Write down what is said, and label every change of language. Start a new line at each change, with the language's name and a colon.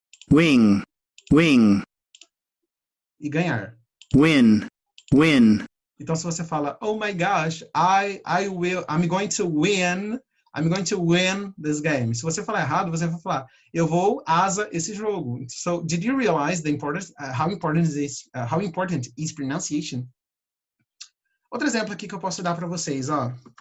English: Wing. Wing.
Portuguese: E ganhar.
English: Win.
Portuguese: Então, se você fala,
English: oh my gosh, I'm going to win this game.
Portuguese: Se você falar errado, você vai falar, eu vou asa esse jogo.
English: So, did you realize the importance, how important is pronunciation?
Portuguese: Outro exemplo aqui que eu posso dar para vocês, ó.